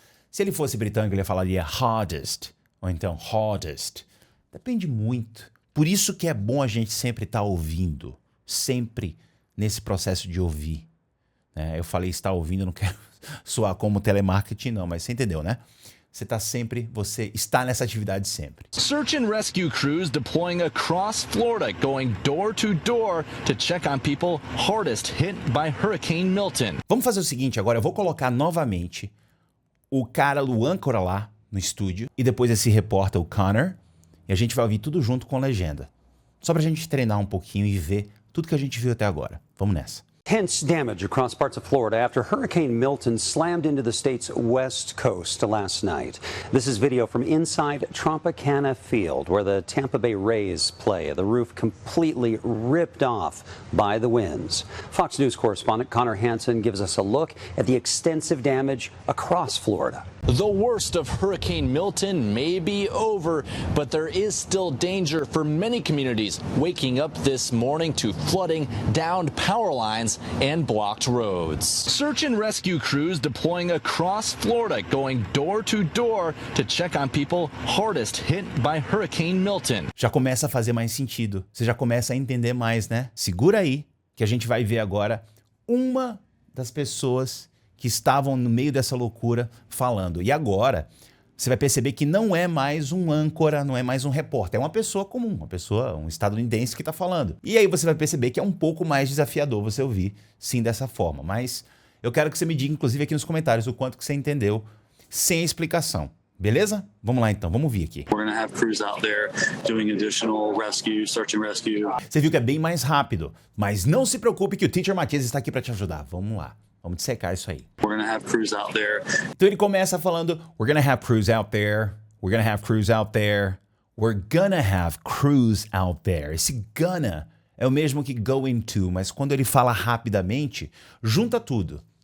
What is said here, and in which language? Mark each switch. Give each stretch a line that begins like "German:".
Portuguese: Se ele fosse britânico, ele falaria hardest. Ou então hardest. Depende muito. Por isso que é bom a gente sempre estar ouvindo. Sempre nesse processo de ouvir. Eu falei estar ouvindo, não quero soar como telemarketing não, mas você entendeu, né? Você está nessa atividade sempre.
English: Search and rescue crews deploying across Florida, going door to door to check on people hardest hit by Hurricane Milton.
Portuguese: Vamos fazer o seguinte agora, eu vou colocar novamente o cara do âncora lá no estúdio e depois esse repórter, o Connor, e a gente vai ouvir tudo junto com legenda. Só pra gente treinar um pouquinho e ver tudo que a gente viu até agora. Vamos nessa.
English: Intense damage across parts of Florida after Hurricane Milton slammed into the state's west coast last night. This is video from inside Tropicana Field, where the Tampa Bay Rays play. The roof completely ripped off by the winds. Fox News correspondent Connor Hansen gives us a look at the extensive damage across Florida. The worst of Hurricane Milton may be over, but there is still danger for many communities waking up this morning to flooding, downed power lines, and blocked roads. Search and rescue crews deploying across Florida, going door to door to check on people hardest hit by Hurricane Milton.
Portuguese: Já começa a fazer mais sentido. Você já começa a entender mais, né? Segura aí, que a gente vai ver agora uma das pessoas que estavam no meio dessa loucura falando. E agora, você vai perceber que não é mais um âncora, não é mais um repórter, é uma pessoa comum, um estadunidense que está falando. E aí você vai perceber que é um pouco mais desafiador você ouvir, sim, dessa forma. Mas eu quero que você me diga, inclusive aqui nos comentários, o quanto que você entendeu sem explicação. Beleza? Vamos lá então, vamos ouvir aqui.
English: We're going to have crews out there doing additional rescue, search and rescue.
Portuguese: Você viu que é bem mais rápido, mas não se preocupe que o Teacher Matias está aqui para te ajudar. Vamos lá. Vamos dissecar isso aí.
English: We're going to have crews out there.
Portuguese: Então ele começa falando,
English: we're gonna have crews out there, we're gonna have crews out there, we're gonna have crews out there.
Portuguese: Esse gonna é o mesmo que going to, mas quando ele fala rapidamente, junta tudo.